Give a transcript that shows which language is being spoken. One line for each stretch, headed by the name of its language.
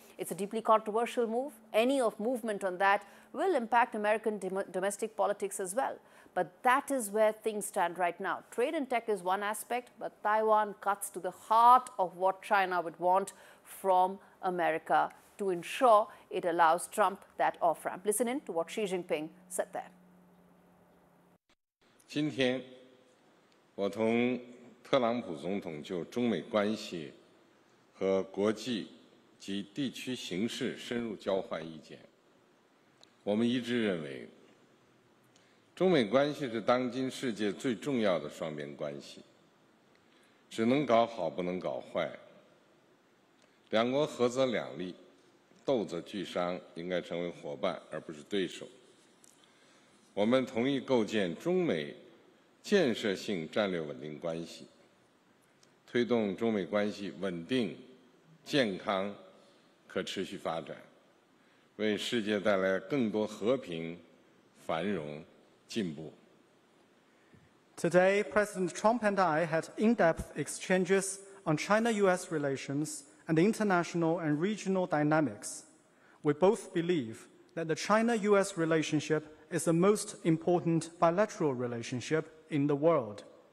English: It's a deeply controversial move. Any of movement on that will impact American domestic politics as well. But that is where things stand right now. Trade and tech is one aspect, but Taiwan cuts to the heart of what China would want from America to ensure it allows Trump that off-ramp. Listen in to what Xi Jinping said there.
Chinese: Today, 我同特朗普总统就中美关系和国际及地区形势深入交换意见，我们一致认为，中美关系是当今世界最重要的双边关系，只能搞好不能搞坏。两国合则两利，斗则俱伤，应该成为伙伴而不是对手。我们同意构建中美 建设性战略稳定关系，推动中美关系稳定、健康、可持续发展，为世界带来更多和平、繁荣、进步。
English: Today, President Trump and I had in-depth exchanges on China-US relations and international and regional dynamics. We both believe that the China-US relationship is the most important bilateral relationship in the world.